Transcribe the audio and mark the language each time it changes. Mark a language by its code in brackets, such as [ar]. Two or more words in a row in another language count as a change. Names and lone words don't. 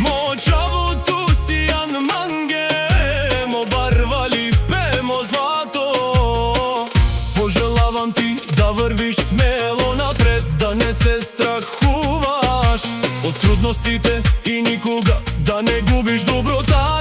[rom] Мо чаво ту си јан манге, мо барвали пемо злато. [mk] Пожелавам ти да врвиш смело напред, да не се страхуваш од трудностите и никога да не губиш доброто.